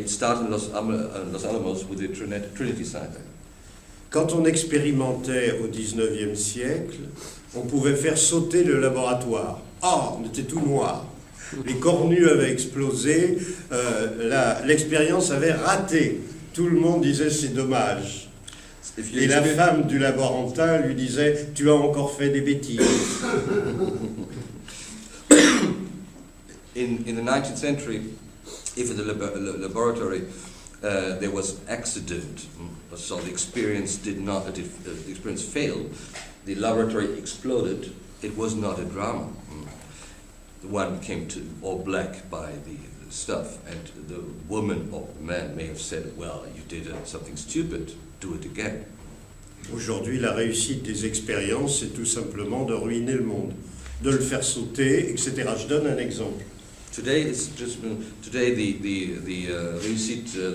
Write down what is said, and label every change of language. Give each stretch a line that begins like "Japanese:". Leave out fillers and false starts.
English: It started in Los Alamos with the Trinity site.
French: Quand on expérimentait au XIXe siècle, on pouvait faire sauter le laboratoire. Ah, on était tout noir. Les cornues avaient explosé, l'expérience avait raté. Tout le monde disait c'est dommage. Et la femme du laborantin lui disait tu as encore fait des bêtises.
English: In the 19th century, if in the laboratory there was accident, so the experience did not, the experience failed, the laboratory exploded, it was not a drama. The one came to all black by the stuff, and the woman or the man may have said, well, you did something stupid, do it again.
French: Aujourd'hui, la réussite des expériences, c'est tout simplement de ruiner le monde, de le faire sauter, etc. Je donne un exemple.
English: Today, it's just today the réussite,